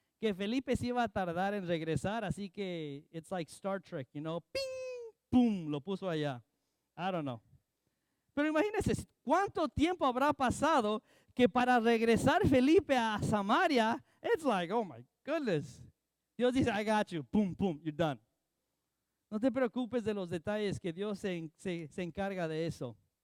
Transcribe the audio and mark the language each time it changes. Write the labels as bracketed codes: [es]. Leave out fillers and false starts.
[es] que Felipe se iba a tardar en regresar, así que [en] it's like Star Trek, you know, [es] ping, pum, lo puso allá. [en] I don't know. [es] Pero imagínense, ¿cuánto tiempo habrá pasado que para regresar Felipe a Samaria, [en] it's like, oh my goodness. [es] Dios dice, [en] I got you, pum, pum, you're done. [es] No te preocupes de los detalles, que Dios se encarga de eso.